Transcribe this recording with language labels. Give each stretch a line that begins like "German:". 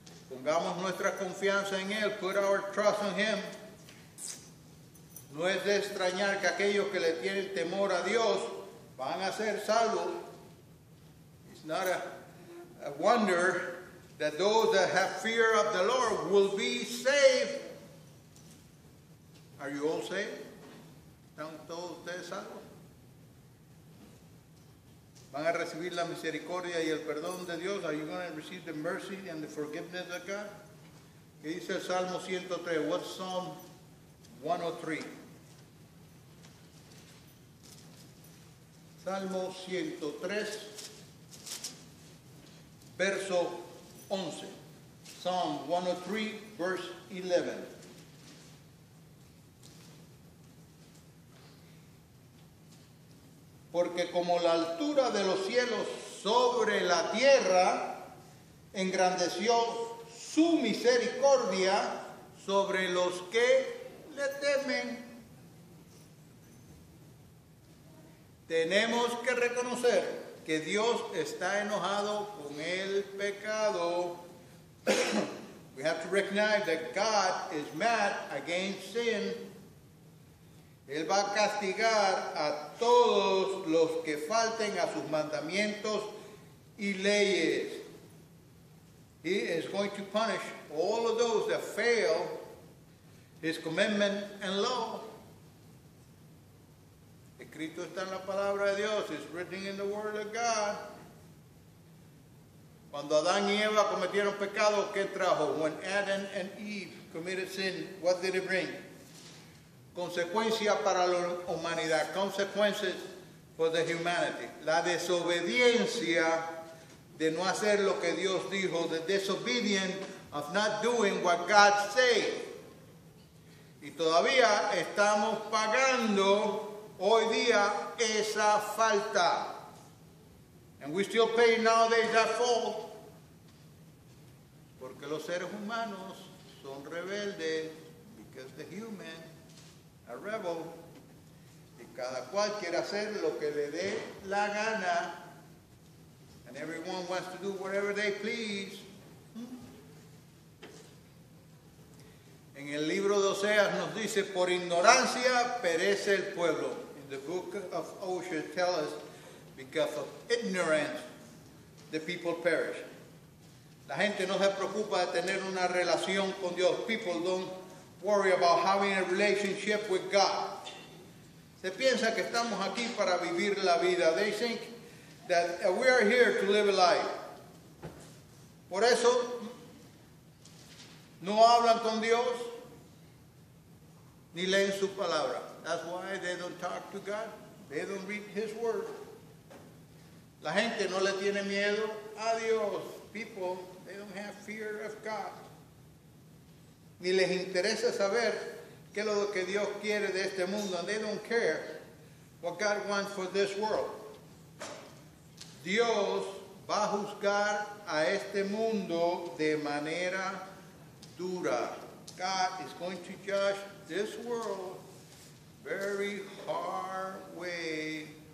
Spanish: Pongamos nuestra confianza en Él.
English: Put our trust in Him.
Spanish: No es de extrañar que aquellos que le tienen temor a Dios van a ser salvos.
English: It's not a wonder that those that have fear of the Lord will be saved. Are you all saved?
Spanish: ¿Están todos ustedes salvos? ¿Van a recibir la misericordia y el perdón de Dios?
English: Are you going to receive the mercy and the forgiveness of God?
Spanish: ¿Qué dice el Salmo 103?
English: What's Psalm 103?
Spanish: Salmo 103, verso 11.
English: Psalm 103, verse 11.
Spanish: Porque como la altura de los cielos sobre la tierra, engrandeció su misericordia sobre los que le temen. Tenemos que reconocer que Dios está enojado con el pecado.
English: We have to recognize that God is mad against sin.
Spanish: Él va a castigar a todos los que falten a sus mandamientos y leyes.
English: He is going to punish all of those that fail His commandment and law.
Spanish: Escrito está en la palabra de Dios.
English: It's written in the Word of God.
Spanish: Cuando Adán y Eva cometieron pecado, ¿qué trajo?
English: When Adam and Eve committed sin, what did it bring?
Spanish: Consecuencia para la humanidad.
English: Consequences for the humanity.
Spanish: La desobediencia de no hacer lo que Dios dijo.
English: The disobedience of not doing what God said.
Spanish: Y todavía estamos pagando hoy día esa falta.
English: And we still pay nowadays that fault.
Spanish: Porque los seres humanos son rebeldes.
English: Because the human are rebel.
Spanish: Y cada cual quiere hacer lo que le dé la gana.
English: And everyone wants to do whatever they please.
Spanish: En el libro de Oseas nos dice, por ignorancia perece el pueblo.
English: In the book of Hosea tells us, because of ignorance, the people perish.
Spanish: La gente no se preocupa de tener una relación con Dios.
English: People don't worry about having a relationship with God.
Spanish: Se piensa que estamos aquí para vivir la vida.
English: They think that we are here to live a life.
Spanish: Por eso no hablan con Dios ni leen su palabra.
English: That's why they don't talk to God. They don't read His Word.
Spanish: La gente no le tiene miedo a Dios.
English: People, they don't have fear of God.
Spanish: Ni les interesa saber qué es lo que Dios quiere de este mundo.
English: And they don't care what God wants for this world.
Spanish: Dios va a juzgar a este mundo de manera dura.
English: God is going to judge this world very hard way.